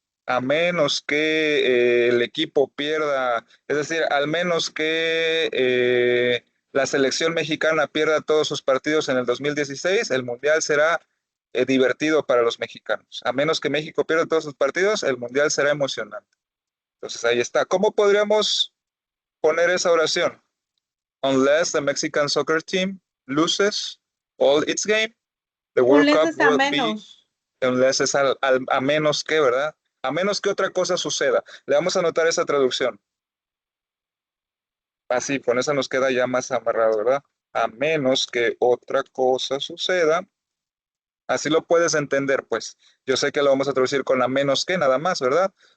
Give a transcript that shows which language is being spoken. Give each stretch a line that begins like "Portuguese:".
Spanish: A menos que el equipo pierda, es decir, al menos que la selección mexicana pierda todos sus partidos en el 2016, el Mundial será divertido para los mexicanos. A menos que México pierda todos sus partidos, el Mundial será emocionante. Entonces ahí está. ¿Cómo podríamos poner esa oración?
English: Unless the Mexican soccer team loses all its game, the World Unless Cup
Spanish: es a
English: will be,
Spanish: menos. unless es a menos que, ¿verdad? A menos que otra cosa suceda. Le vamos a anotar esa traducción. Así, con esa nos queda ya más amarrado, ¿verdad? A menos que otra cosa suceda. Así lo puedes entender, pues. Yo sé que lo vamos a traducir con a menos que nada más, ¿verdad?